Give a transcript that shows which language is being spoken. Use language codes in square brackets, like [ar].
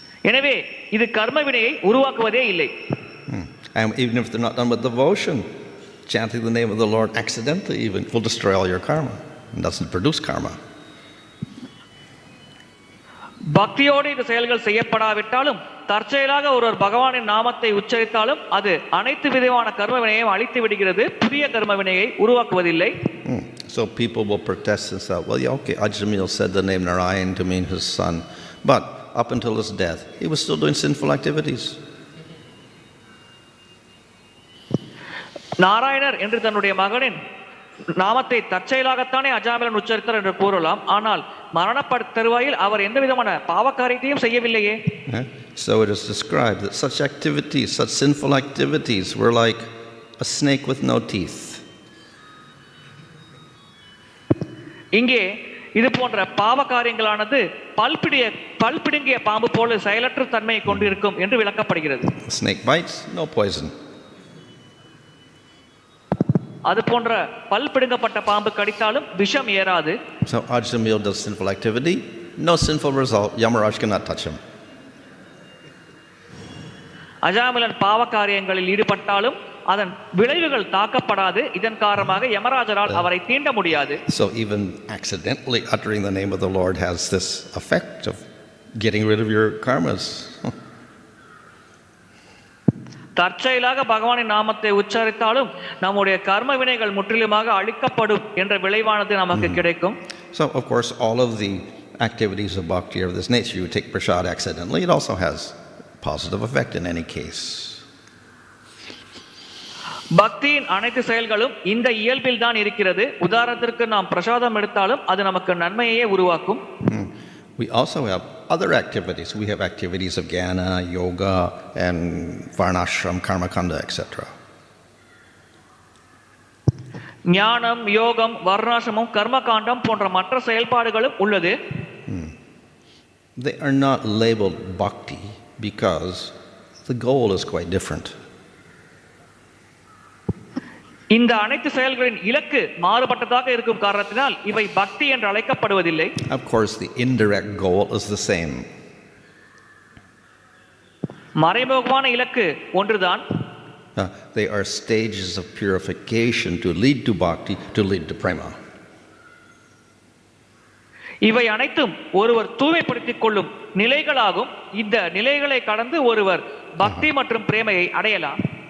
[ta] எனவே இது கர்ம வினையை உருவாக்குவதே இல்லை. [en] And even if they're not done with devotion, chanting the name of the Lord accidentally even will destroy all your karma and doesn't produce karma. [ta] பக்தியோடு இந்த செயல்கள் செய்யப்படாவிட்டாலும் தற்செயலாக ஒருவர் பகவானின் நாமத்தை உச்சரித்தாலும் அது அனைத்து விதமான கர்ம வினையையும் அழித்து விடுகிறது, புதிய கர்ம வினையை உருவாக்குவதில்லை. [en] So people will protest and say, well, yeah, okay, Ajamil said the name Narayan to mean his son, but up until his death, he was still doing sinful activities. [ta] நாராயணர் என்று தன்னுடைய மகனின் நாமத்தை தற்செயலாகத்தானே அஜாமிலன் உச்சரித்தார் என்று கூறலாம். ஆனால் மரணப்பட தருவாயில் அவர் எந்த விதமான பாவகாரியத்தையும் செய்யவில்லையே. [en] So it is described that such activities, such sinful activities were like a snake with no teeth. [ta] இங்கே இது போன்ற பாவ காரியங்களானது பல்பிடுங்கிய பாம்பு போல செயலற்ற தன்மையை கொண்டிருக்கும் என்று விளக்கப்படுகிறது. [en] Snake bites, no poison. [ta] அது போன்ற பல் பிடுங்கப்பட்ட பாம்பு கடித்தாலும் விஷம் ஏறாது. [en] So Ajamil does sinful activity, no sinful result. Yamaraj cannot touch him. [ta] அஜாமிலன் பாவ காரியங்களில் ஈடுபட்டாலும் அதன் விளைவுகள் தாக்கப்படாது. இதன் காரணமாக யமராஜரால் அவரை தீண்ட முடியாது. [en] So even accidentally uttering the name of the Lord has this effect of getting rid of your karmas. [ta] தற்செயலாக பகவானின் நாமத்தை உச்சரித்தாலும் நம்முடைய கர்ம வினைகள் முற்றிலுமாக அழிக்கப்படும் என்ற விளைவானது நமக்கு கிடைக்கும். [en] So of course all of the activities of bhakti are of this nature. You take prasad accidentally, it also has positive effect in any case. [ta] பக்தியின் அனைத்து செயல்களும் இந்த இயல்பில் தான் இருக்கிறது. உதாரணத்திற்கு நாம் பிரசாதம் எடுத்தாலும் அது நமக்கு நன்மையே உருவாக்கும். [en] We also have other activities. We have activities of jnana, yoga, and varnashram, karmakanda, etc. [ta] ஞானம், யோகம், வர்ணாசிரமம், கர்மகாண்டம் போன்ற மற்ற செயல்பாடுகளும் உள்ளது. [en] They are not labeled bhakti because the goal is quite different. [ta] இந்த அனைத்து செயல்களின் இலக்கு மாறுபட்டதாக இருக்கும் காரணத்தினால் இவை பக்தி என்று அழைக்கப்படுவதில்லை. [en] Of course, the indirect goal is the same. [ta] மறைமுகமான இலக்கு ஒன்றுதான். [en] They are stages of purification to lead to bhakti, to lead to prema. [ta] இவை அனைத்தும் ஒருவர் தூய்மைப்படுத்திக் கொள்ளும் நிலைகளாகும். இந்த நிலைகளை கடந்து ஒருவர் பக்தி மற்றும் பிரேமையை அடையலாம்.